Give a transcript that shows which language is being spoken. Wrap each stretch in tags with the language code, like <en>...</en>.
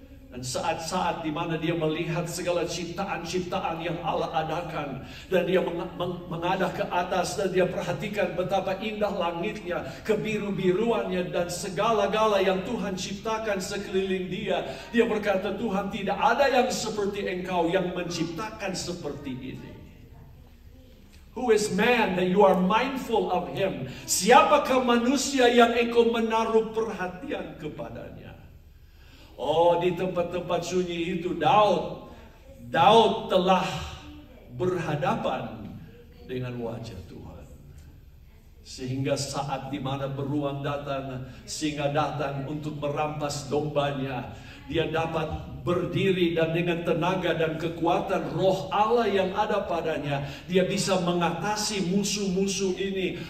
<id>Dan saat-saat di mana dia melihat segala ciptaan-ciptaan yang Allah adakan, dan dia mengadah ke atas dan dia perhatikan betapa indah langitnya, kebiru-biruannya dan segala-gala yang Tuhan ciptakan sekeliling dia. Dia berkata, Tuhan, tidak ada yang seperti Engkau yang menciptakan seperti ini.</id> <en>Who is man that you are mindful of him?</en> <id>Siapakah manusia yang engkau menaruh perhatian kepadanya? Oh, di tempat-tempat sunyi itu Daud telah berhadapan dengan wajah Tuhan. Sehingga saat di mana beruang datang, singa datang untuk merampas dombanya, dia dapat berdiri dan dengan tenaga dan kekuatan roh Allah yang ada padanya, dia bisa mengatasi musuh-musuh ini.</id>